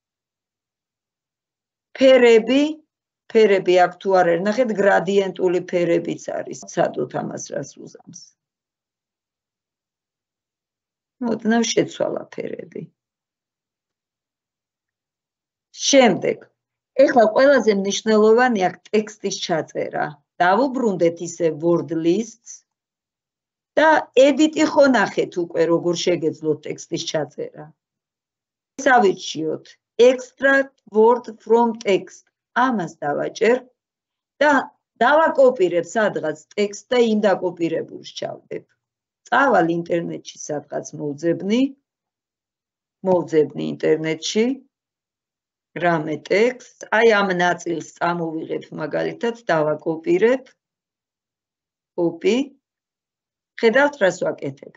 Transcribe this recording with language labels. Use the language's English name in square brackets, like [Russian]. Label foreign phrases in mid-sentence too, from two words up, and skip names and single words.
[Georgian] ფერები აქ თუ არ არის, ნახეთ გრადიენტული ფერებიც არის. ცადოთ ამას რას უზამს. ოდნავ შეცვალა ფერები. შემდეგ, ეხლა ყველაზე მნიშვნელოვანი აქ ტექსტის ჩაწერა. დავუბრუნდეთ ისე [English] word lists [Georgian] და edit-ი ხო ნახეთ უკვე როგორ შეგეძლოთ ტექსტის ჩაწერა. ეს ავირჩიოთ [English] extract word from text. [Georgian] ამას დავაჭერ და დავაკოპირებ სადღაც ტექსტ და იმ დაკოპირებულს ჩავდებ. წავალ ინტერნეტში სადღაც მოვძებნი ინტერნეტში რამე ტექსტ, აი ამ ნაწილს წამოვიღებ მაგალითად, დავაკოპირებ, copy, ხედავთ რას ვაკეთებ.